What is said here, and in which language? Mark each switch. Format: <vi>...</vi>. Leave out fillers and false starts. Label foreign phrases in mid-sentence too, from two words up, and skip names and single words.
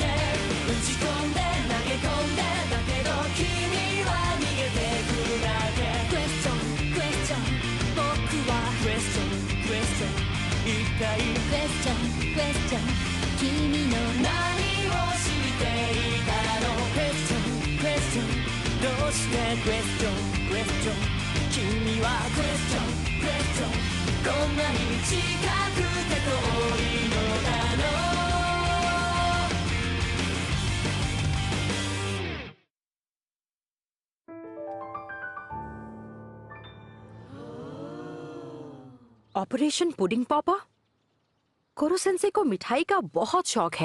<ja>打ち込んで投げ込んでだけど君は逃げてくだけクエスチョンクエスチョン僕はクエスチョンクエスチョン一体クエスチョンクエスチョン君の何をしていたのクエスチョンクエスチョンどうしてクエスチョンクエスチョン君はクエスチョンクエスチョンこんなに近くて遠いのだろう</ja> <hi>ऑपरेशन पुडिंग पॉपर? कोरो सेंसेई को मिठाई का बहुत शौक है।</hi>